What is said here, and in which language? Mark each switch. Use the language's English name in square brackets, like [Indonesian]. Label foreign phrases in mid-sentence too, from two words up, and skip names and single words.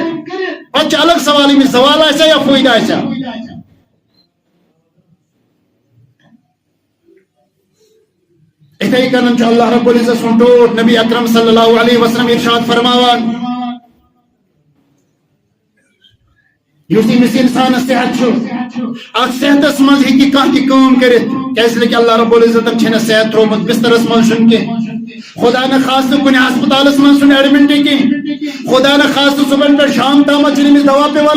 [Kashmiri] پتہٕ چھُ الگ سوال امس زوال آسیا یا فٲیدٕ آسیا. اتھے کنن [Arabic] اللہ رب العزت [Kashmiri] سن ٹوٹ نبی اکرم [Arabic] صلی اللہ علیہ وسلم [Kashmiri] ارشاد فرماوان یس امس انسان صحت ات صحتس مز ہیکہ کانٛہہ تہِ کٲم کٔرِتھ، کیازِ کہ [Arabic] اللہ رب العزتن [Kashmiri] چھنہٕ صحت ترومت بسترس مز چھُنہٕ کینٛہہ، خدا نہ خاصہ کُنہِ ہسپتالس مز چھُنہٕ ایڈمٹ کینٛہہ، خدا نہ خاصہ صبحن پٮ۪ٹھ شام تامتھ چھُنہٕ أمِس دوا پیوان